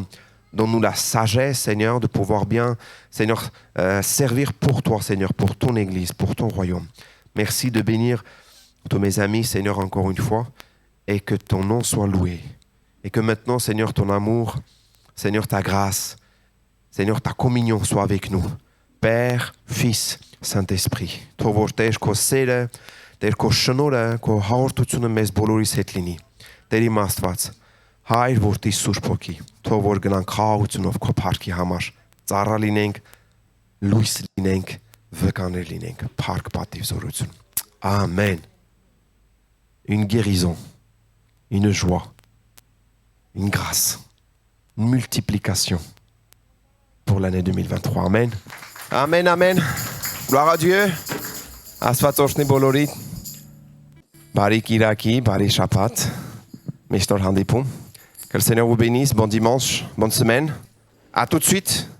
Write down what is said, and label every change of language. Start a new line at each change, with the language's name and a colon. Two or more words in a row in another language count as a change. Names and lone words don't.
French: Donne-nous la sagesse, Seigneur, de pouvoir bien, Seigneur, servir pour toi, Seigneur, pour ton Église, pour ton royaume. Merci de bénir tous mes amis, Seigneur, encore une fois, et que ton nom soit loué. Et que maintenant, Seigneur, ton amour, Seigneur, ta grâce, Seigneur, ta communion soit avec nous. Père, Fils, Saint-Esprit.
Armenian: Թող որ Տեր քո սերը, Տեր քո շնորհը, քո հաղորդությունը մեզ բոլորիս հետ լինի։ Տեր իմ Աստված, Հայր որդի Սուրբ Հոգի, թող որ գնանք խաղաղությունով քո փառքի համար, ծառա լինենք, լույս լինենք, վկաներ լինենք, փառք պատիվ զորություն։ Amen.
French: Une guérison, une joie, une grâce. Une multiplication pour l'année 2023. Amen. Amen, amen. Gloire à Dieu.
Armenian: Աստվածորշնի բոլորիդ բարի կիրակի, բարի շաբաթ, մեջտոր հանդիպում.
French: Que le Seigneur vous bénisse. Bon dimanche, bonne semaine. À tout de suite.